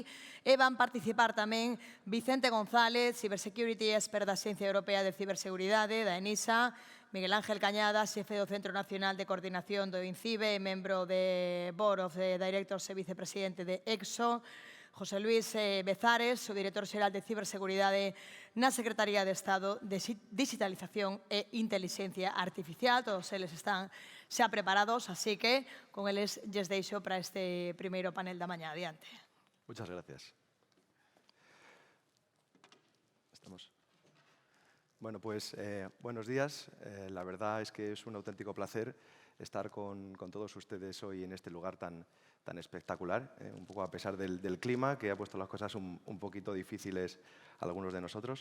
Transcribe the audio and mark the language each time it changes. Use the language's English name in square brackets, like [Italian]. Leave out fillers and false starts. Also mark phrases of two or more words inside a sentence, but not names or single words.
[Galician] E van participar tamén Vicente González, [English] Cybersecurity Expert [Galician] da Axencia Europea de Ciberseguridade, da ENISA, Miguel Ángel Cañada, xefe do Centro Nacional de Coordinación do INCIBE e membro de [English] Board of Directors [Galician] e vicepresidente de EXO, José Luis Bezares, o director xeral de Ciberseguridade na Secretaría de Estado de Digitalización e Inteligencia Artificial. Todos eles están xa preparados, así que con eles lles deixo para este primeiro panel da mañá. Adiante. [Spanish] Muchas gracias. Estamos. Bueno, pues buenos días. La verdad es que es un auténtico placer estar con todos ustedes hoy en este lugar tan espectacular, un poco a pesar del clima que ha puesto las cosas un poquito difíciles a algunos de nosotros.